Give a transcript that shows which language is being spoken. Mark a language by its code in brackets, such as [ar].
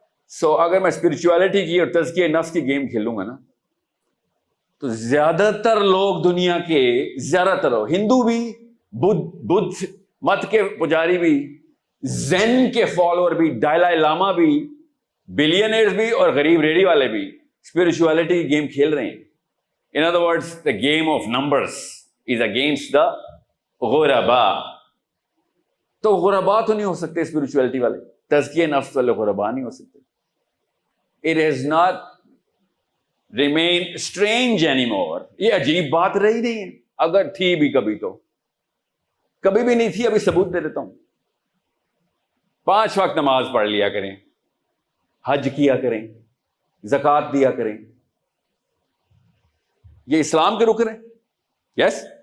[ur] سو اگر میں اسپرچویلٹی کی اور تزکیہ نفس کی گیم کھیلوں گا نا تو زیادہ تر لوگ دنیا کے, زیادہ تر ہندو بھی, بدھ مت کے پجاری بھی, زین کے فالوور بھی, ڈالائی لاما بھی, بلینئرز بھی اور غریب ریڈی والے بھی اسپرچویلٹی کی گیم کھیل رہے ہیں. [en] In other words the game of numbers is against the غربا. [ur] تو غربا تو نہیں ہو سکتے اسپرچویلٹی والے, تزکیہ نفس والے غربا نہیں ہو سکتے. [en] It has not remained strange anymore. [ur] یہ عجیب بات رہی نہیں ہے. اگر تھی بھی کبھی تو کبھی بھی نہیں تھی. ابھی ثبوت دے دیتا ہوں. 5 وقت نماز پڑھ لیا کریں, حج کیا کریں, زکوٰۃ دیا کریں. یہ اسلام کے رکن ہیں. یس.